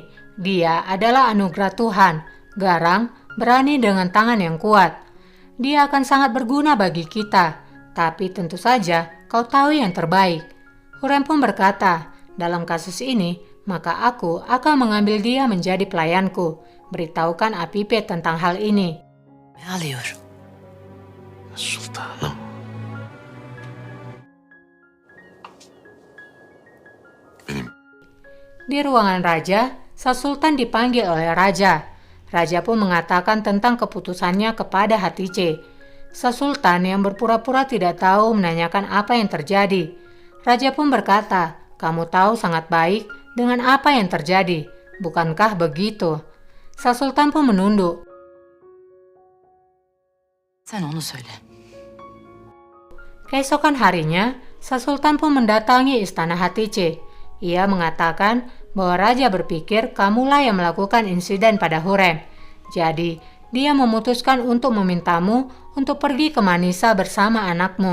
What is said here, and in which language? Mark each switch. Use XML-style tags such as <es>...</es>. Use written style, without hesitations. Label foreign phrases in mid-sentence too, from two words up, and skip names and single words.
<id>Dia adalah anugerah Tuhan, garang, berani dengan tangan yang kuat. Dia akan sangat berguna bagi kita, tapi tentu saja kau tahu yang terbaik. Hurrem pun berkata, dalam kasus ini, maka aku akan mengambil dia menjadi pelayanku. Beritahukan Apipe tentang hal ini.</id> <tr>Ne alıyor? Sultanım. Benim.</tr> <id>Di ruangan raja, Sang Sultan dipanggil oleh raja. Raja pun mengatakan tentang keputusannya kepada Hatice. Sang Sultan yang berpura-pura tidak tahu menanyakan apa yang terjadi. Raja pun berkata, kamu tahu sangat baik dengan apa yang terjadi, bukankah begitu? Sang Sultan pun menunduk.</id> <tr>Sen onu söyle.</tr> <id>Keesokan harinya, Sang Sultan pun mendatangi istana Hatice. Ia mengatakan bahwa raja berpikir kamulah yang melakukan insiden pada Hurrem. Jadi, dia memutuskan untuk memintamu untuk pergi ke Manisa bersama anakmu.</id>